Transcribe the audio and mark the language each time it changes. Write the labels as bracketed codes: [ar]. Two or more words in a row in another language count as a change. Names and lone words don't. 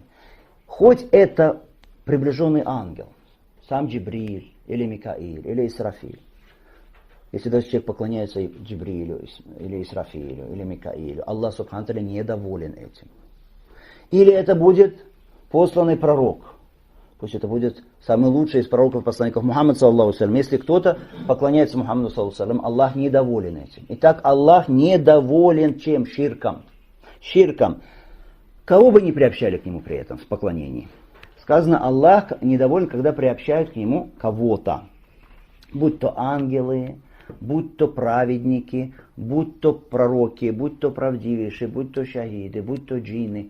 [ru] Хоть это приближенный ангел, сам Джибриль, или Микаиль, или Исрафиль. Если даже человек поклоняется Джибрилю, или Исрафилю, или Микаилю, Аллах [ar] سبحانه وتعالى [ru] недоволен этим. Или это будет посланный пророк. Пусть это будет самый лучший из пророков, посланников Мухаммад, [ar] صلى الله عليه وسلم. [ru] Если кто-то поклоняется Мухаммаду, [ar] صلى الله عليه وسلم, [ru] Аллах недоволен этим. Итак, Аллах недоволен чем? Ширком. Ширком. Кого бы ни приобщали к Нему при этом, в поклонении. Сказано, Аллах недоволен, когда приобщают к Нему кого-то. Будь то ангелы, будь то праведники, будь то пророки, будь то правдивейшие, будь то шахиды, будь то джинны.